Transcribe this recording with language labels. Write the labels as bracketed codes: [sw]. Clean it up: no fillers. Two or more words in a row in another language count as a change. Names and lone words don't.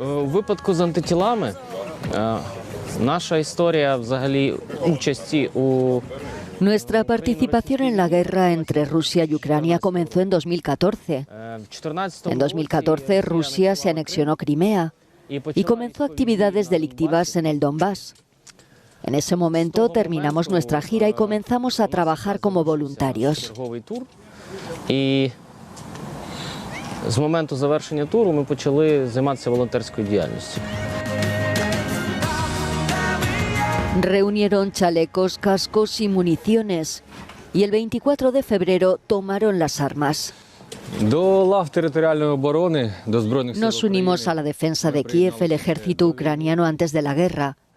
[es] Nuestra participación en la guerra entre Rusia y Ucrania comenzó en 2014. En 2014 Rusia se anexionó Crimea y comenzó actividades delictivas en el Donbass. En ese momento terminamos nuestra gira y comenzamos a trabajar como voluntarios. [uk] З моменту завершення туру ми почали займатися волонтерською діяльністю. [es] Reunieron chalecos, cascos y municiones y el 24 de febrero tomaron las armas. Nos unimos a la defensa de Kiev, el ejército ucraniano antes de la guerra.